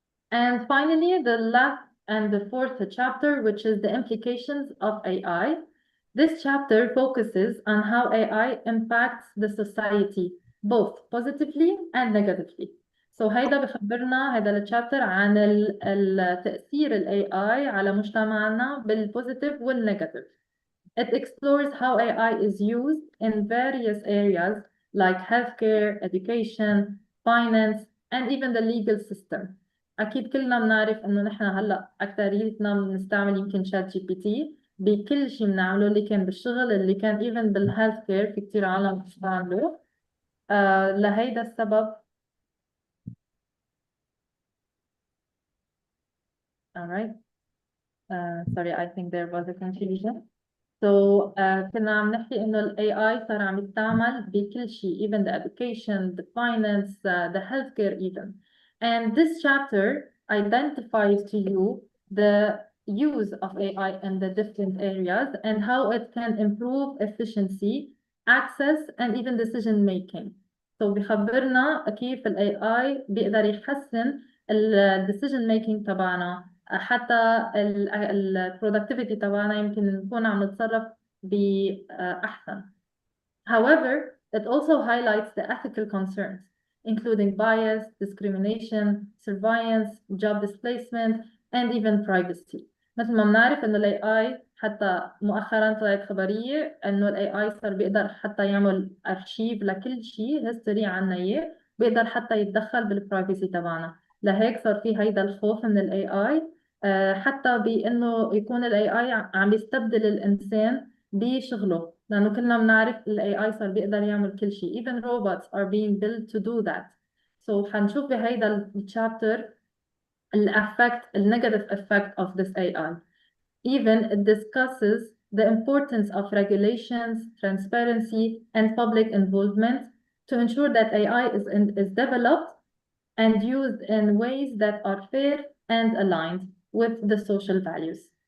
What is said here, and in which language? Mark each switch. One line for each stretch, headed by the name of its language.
English: And finally, the last and the fourth chapter, which is the implications of AI. This chapter focuses on how AI impacts the society, both positively and negatively.
Arabic: So هيدا بخبرنا هيدا الشابتر عن التأثير ال AI على مجتمعنا بالpositive والnegative.
English: It explores how AI is used in various areas like healthcare, education, finance, and even the legal system.
Arabic: أكيد كلنا بنعرف إنه نحن هلا أكتريتنا بنستعمل يمكن ChatGPT بكل شيء بنعمله، اللي كان بالشغل، اللي كان even بالهيلث كير، في كتير عالم بيستعملوه. لهيدا السبب.
English: All right. Sorry, I think there was a confusion. So كنا عم نحكي إنه ال AI صار عم يستعمل بكل شيء, even the education, the finance, the healthcare even. And this chapter identifies to you the use of AI in the different areas and how it can improve efficiency, access, and even decision making.
Arabic: بيخبرنا كيف ال AI بيقدر يحسن ال decision making تبعنا، حتى ال productivity تبعنا يمكن نكون عم نتصرف بأحسن.
English: However, it also highlights the ethical concerns, including bias, discrimination, surveillance, job displacement, and even privacy.
Arabic: مثل ما بنعرف إنه ال AI حتى مؤخراً طلعت خبرية إنه ال AI صار بيقدر حتى يعمل أرشيف لكل شيء هيستوري عنا إياه، بيقدر حتى يتدخل بالبرايفسي تبعنا. لهيك صار في هيدا الخوف من ال AI، حتى بإنه يكون ال AI عم يستبدل الإنسان بشغله، لأنه كلنا بنعرف ال AI صار بيقدر يعمل كل شيء.
English: Even robots are being built to do that. So حنشوف بهيدا الشابتر ال negative effect of this AI. Even it discusses the importance of regulations, transparency, and public involvement to ensure that AI is developed and used in ways that are fair and aligned with the social values.